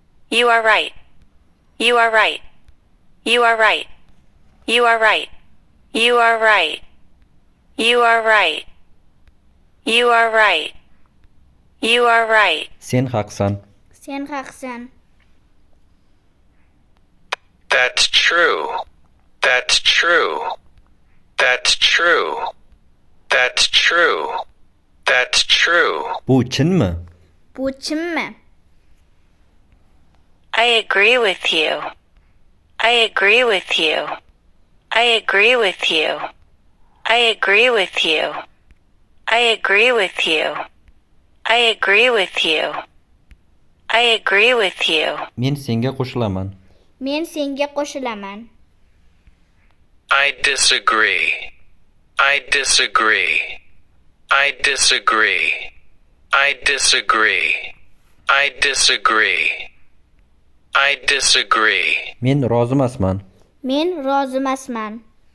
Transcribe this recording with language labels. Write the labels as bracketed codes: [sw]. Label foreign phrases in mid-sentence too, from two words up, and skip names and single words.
[en] You are right. You are right. You are right. You are right. You are right. You are right. You are right. You are right. [uz] Sen haqsan. Sen haqsan. [en] That's true. That's true. That's true. That's true. That's true. [uz] Bu chinmi? Bu chinmi? [en] I agree with you. I agree with you. I agree with you. I agree with you. I agree with you. I agree with you. I agree with you. [uz] Men senga qo'shilaman. Men senga qo'shilaman. [en] I disagree. I disagree. I disagree. I disagree. I disagree. I disagree. [uz] Men rozi emasman. Men rozi emasman.